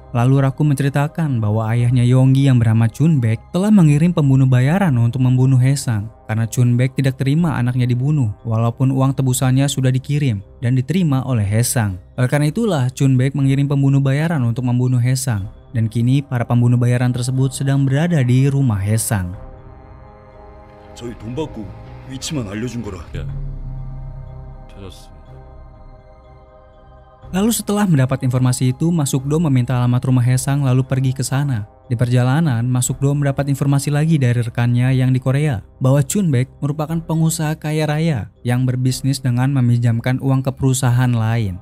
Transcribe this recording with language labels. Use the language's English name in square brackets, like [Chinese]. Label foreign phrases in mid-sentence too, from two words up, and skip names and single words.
[Indonesian] Lalu Raku menceritakan bahwa ayahnya Yonggi yang bernama Chunbaek telah mengirim pembunuh bayaran untuk membunuh Haesang. Karena Chunbaek tidak terima anaknya dibunuh, walaupun uang tebusannya sudah dikirim dan diterima oleh Haesang. Oleh karena itulah Chunbaek mengirim pembunuh bayaran untuk membunuh Haesang. Dan kini para pembunuh bayaran tersebut sedang berada di rumah Haesang. [Korean] 저희 돈 받고 위치만 알려준 거라. [Indonesian] Lalu setelah mendapat informasi itu, Masukdo meminta alamat rumah Haesang lalu pergi ke sana. Di perjalanan, Masukdo mendapat informasi lagi dari rekannya yang di Korea bahwa Chunbaek merupakan pengusaha kaya raya yang berbisnis dengan meminjamkan uang ke perusahaan lain.